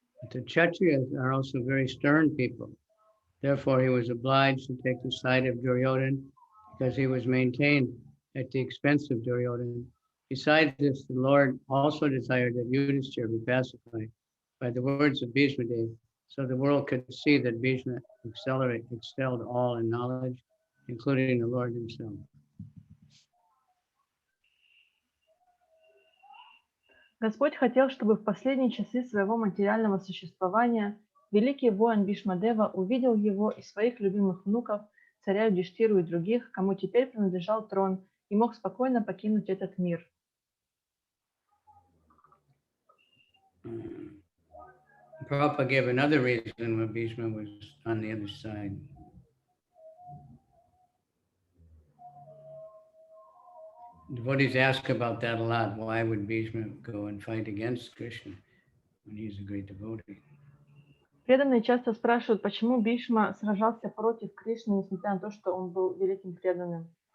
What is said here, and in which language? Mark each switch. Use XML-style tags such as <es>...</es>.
<en>The Kshatriyas are also very stern people. Therefore, he was obliged to take the side of Duryodhana because he was maintained at the expense of Duryodhana. Besides this, the Lord also desired that Yudhishthira be pacified by the words of Bhīṣmadeva, so the world could see that Bhishma excelled all in knowledge, including the Lord himself.</en> <ru>Господь хотел, чтобы в последние часы своего материального существования великий воин Бхишмадева увидел его и своих любимых внуков, царя Юдиштхиру и других, кому теперь принадлежал трон, и мог спокойно покинуть этот мир.</ru> <en>Prabhupada gave another reason why Bhishma was on the other side. Devotees ask about that a lot. Why would Bhishma go and fight against Krishna when he's a great devotee?</en> <ru>Преданные часто спрашивают, почему Бхишма сражался против Кришны, несмотря на то, что он был великим преданным.</ru>